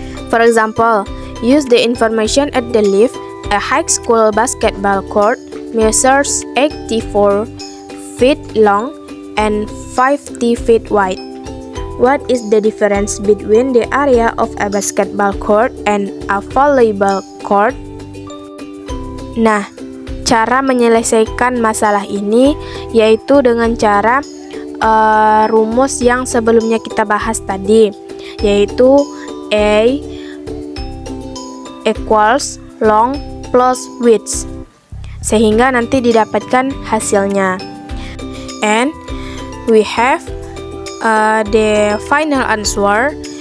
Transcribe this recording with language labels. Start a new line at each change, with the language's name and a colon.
English: For example, use the information at the left. A high school basketball court measures 84 feet long and 50 feet wide. What is the difference between the area of a basketball court and a volleyball court?
Indonesian: Nah, cara menyelesaikan masalah ini yaitu dengan cara rumus yang sebelumnya kita bahas tadi, yaitu
English: A equals long
Indonesian: plus width, sehingga nanti didapatkan hasilnya.
English: And we have the final answer.